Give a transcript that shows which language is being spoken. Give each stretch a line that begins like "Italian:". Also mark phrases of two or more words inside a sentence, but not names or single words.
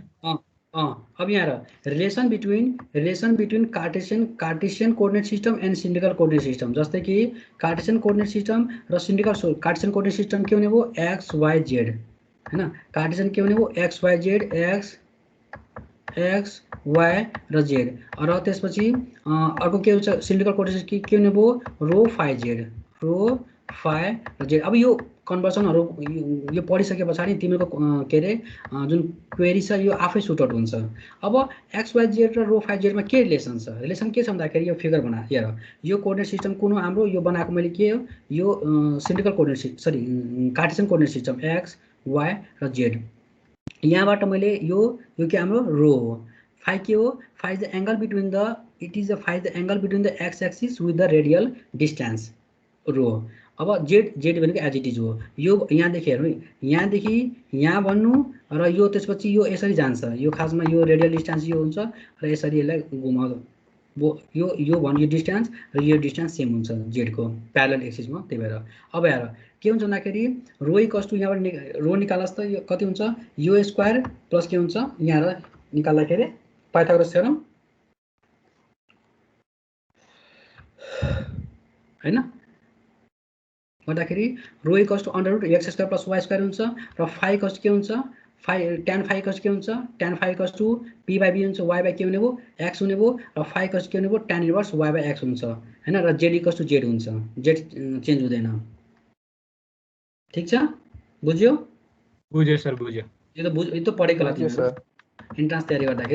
Nepali: अब यहाँ
English: relation between Cartesian coordinate system and cylindrical coordinate system,
Nepali: जस्तै कि
English: Cartesian coordinate system
Nepali: र
English: cylindrical Cartesian coordinate system
Nepali: के हुने भयो
English: x y z
Nepali: हैन। कार्टेसियन के हुने भयो
English: x y z, x y
Nepali: र जेड, र त्यसपछि अर्को के हुन्छ
English: cylindrical coordinate
Nepali: के हुने भयो
English: rho phi z, rho phi
Nepali: र जेड। अब यो कन्भर्सनहरू यो पढिसके पछाडि तिमीहरूको के अरे जुन क्वेरी छ यो आफै
English: sort out
Nepali: हुन्छ। अब
English: x y z
Nepali: र
English: rho phi zमा
Nepali: के रिलेसन छ, रिलेसन के छ भन्दाखेरि यो फिगर बना हेर, यो कोअर्डिनेट सिस्टम कुन हो हाम्रो, यो बनाएको मैले के हो यो
English: cylindrical coordinate sorry Cartesian coordinate system x y
Nepali: र जेड। यहाँबाट मैले यो के हाम्रो रो हो, फाई के हो,
English: phi is the angle between the phi is the angle between the x axis with the radial distance rho.
Nepali: अब जेड भनेको
English: as it is
Nepali: हो, यो यहाँदेखि हेर्नु यहाँदेखि यहाँ भन्नु र यो त्यसपछि यो यसरी जान्छ, यो खासमा यो
English: radial distance
Nepali: यो हुन्छ र यसरी यसलाई घुमाउँदा यो भन्नु यो डिस्टेंस र यो डिस्टेंस सेम हुन्छ जेडको
English: parallel axisमा।
Nepali: त्यही भएर अब हेर के हुन्छ भन्दाखेरि
English: rho equals to
Nepali: यहाँबाट रो निकाल्नुहोस् त यो कति हुन्छ यो
English: square plus
Nepali: के हुन्छ यहाँ निकाल्दाखेरि पाइथागोरस थ्योरम हैन गर्दाखेरि
English: rho equals to under root x square plus y square
Nepali: हुन्छ र
English: phi equals
Nepali: के हुन्छ
English: phi tan phi equals
Nepali: के हुन्छ
English: tan phi equals to p by b
Nepali: हुन्छ,
English: y by
Nepali: के हुने भयो x हुने भयो र
English: phi equals
Nepali: के हुने भयो
English: tan inverse y by x
Nepali: हुन्छ हैन, र
English: z equals to z
Nepali: हुन्छ,
English: z change
Nepali: हुँदैन। ठीक छ, बुझ्यो? बुझ्यो सर, बुझ्यो। यो त पढेको लाग्यो सर इन्ट्रान्स तयारी गर्दाखेरि।